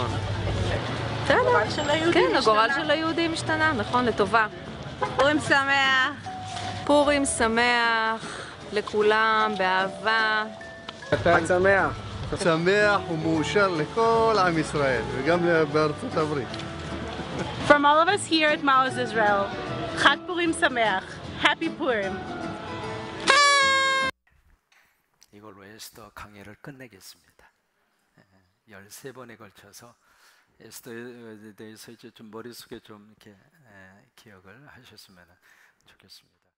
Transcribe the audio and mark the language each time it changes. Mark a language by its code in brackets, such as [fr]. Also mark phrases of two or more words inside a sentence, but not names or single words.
[he] הגורל של היהודים כן, השתנה. הגורל של היהודים השתנה, נכון, לטובה. פורים שמח. פורים שמח לכולם, באהבה. חג שמח. שמח ומאושר לכל עם ישראל, וגם בארצות הברית. [en] From all of us here at Maoz Israel, [he] חג פורים שמח. [en] Happy Purim. [ko] 이걸로 에스더 강해를 끝내겠습니다. 13번에 걸쳐서 에스더에 대해서 이제 좀 머릿속에 좀 이렇게 기억을 하셨으면 좋겠습니다.